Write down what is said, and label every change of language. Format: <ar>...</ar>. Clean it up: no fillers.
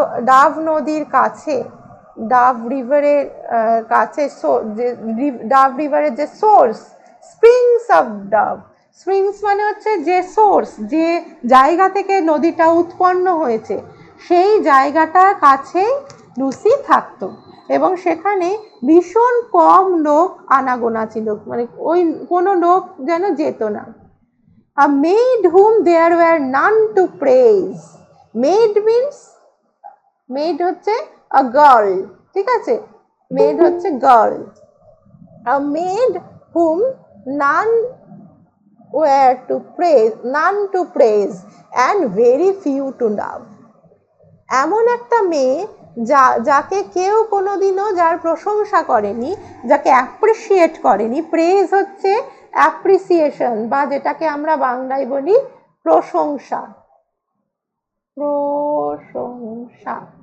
<bn>Dove নদীর কাছে, Dove রিভারের কাছে, ডাভ রিভারের যে source, springs of Dove, springs মানে হচ্ছে যে সোর্স, যে জায়গা থেকে নদীটা উৎপন্ন হয়েছে, সেই জায়গাটার কাছেই লুসি থাকতো এবং সেখানে ভীষণ কম লোক আনাগোনা ছিল, মানে ওই কোনো লোক যেন যেত না।</bn> <en>A maid whom there were none to praise. Maid means, maid হচ্ছে a girl,</en> <bn>ঠিক আছে,</bn> <en>maid হচ্ছে girl. A maid whom none were to praise, none to praise and very few to love.</en> <bn>এমন একটা মেয়ে যাকে কেউ কোনোদিনও, যার প্রশংসা করেনি, যাকে অ্যাপ্রিসিয়েট করেনি। প্রেজ হচ্ছে অ্যাপ্রিসিয়েশন, বা যেটাকে আমরা বাংলায় বলি প্রশংসা, প্রশংসা।</bn>